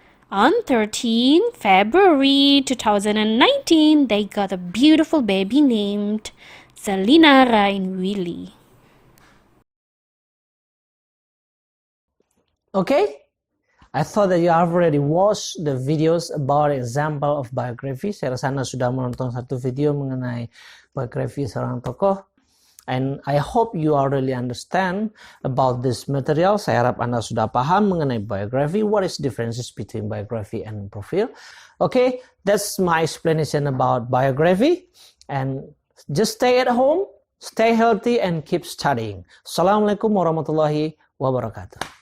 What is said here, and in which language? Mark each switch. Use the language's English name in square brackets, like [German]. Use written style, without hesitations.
[English] On 13 February 2019, they got a beautiful baby named Zelina Rain Willy. Okay, I thought that you have already watched the videos about example of biography. [Indonesian] Saya rasa Anda sudah menonton satu video mengenai biografi seorang tokoh. [English] And I hope you already understand about this material. [Indonesian] Saya harap Anda sudah paham mengenai biography. [English] What is differences between biography and profile? Okay, that's my explanation about biography. And just stay at home, stay healthy, and keep studying. [Arabic] Assalamualaikum warahmatullahi wabarakatuh.